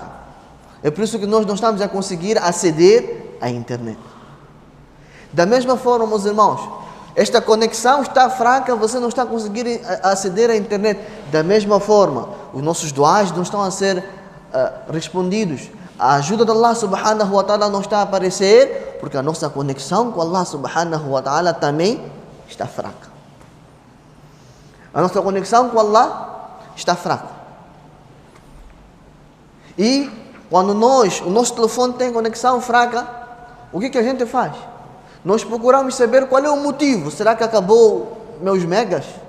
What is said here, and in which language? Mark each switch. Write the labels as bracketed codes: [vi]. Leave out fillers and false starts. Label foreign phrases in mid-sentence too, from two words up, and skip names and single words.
[pt] É por isso que nós não estamos a conseguir aceder à internet. Da mesma forma, meus irmãos, esta conexão está fraca, você não está conseguindo aceder à internet. Da mesma forma, os nossos duás não estão a ser respondidos. A ajuda de Allah [ar] سبحانه وتعالى [pt] não está a aparecer, porque a nossa conexão com Allah [ar] سبحانه وتعالى [pt] também está fraca. A nossa conexão com Allah está fraca. E quando o nosso telefone tem conexão fraca, o que a gente faz? Nós procuramos saber qual é o motivo. Será que acabou meus megas?